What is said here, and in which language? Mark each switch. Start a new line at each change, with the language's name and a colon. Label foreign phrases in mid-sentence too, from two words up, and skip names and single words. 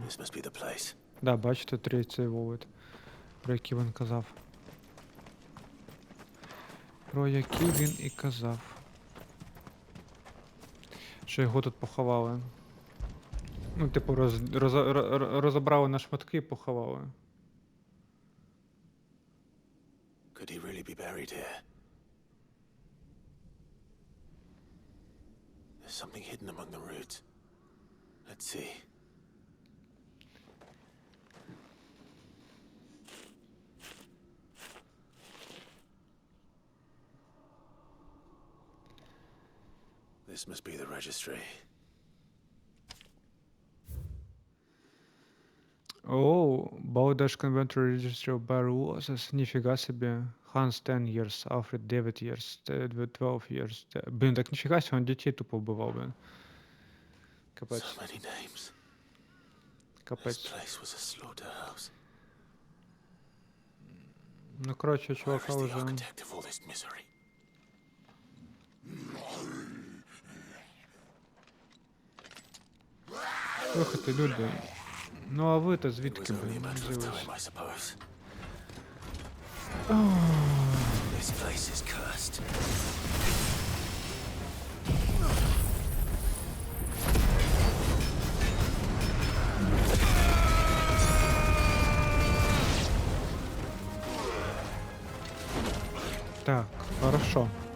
Ukrainian: Да, бачите, третій вовод, про який він казав. Про який він і казав. Що його тут поховали. Ну, типу, розібрали на шматки і поховали.
English: Could he really be buried here? There's something hidden among the roots. Let's see. This must be the registry. Оу, Baudash Conventory Registry of Barrels,
Ukrainian: ніфіга собі.
English: Hans 10 years, Alfred 9 years, 12 years.
Ukrainian: Блін, так ніфіга собі, він дітей тупо вбивав, блін. Капець.
English: So many names. This
Ukrainian: Капець.
English: place was a slaughterhouse.
Ukrainian: Ну, коротше,
English: Where
Ukrainian: чувака
English: is the
Ukrainian: вже...
English: architect of all this misery?
Ukrainian: Слухайте, люди. Ну, а ви-то
English: It
Ukrainian: звідки,
English: was only a
Ukrainian: блін,
English: matter of
Ukrainian: взялись?
English: time, I suppose. This place is cursed.
Russian: Так, хорошо.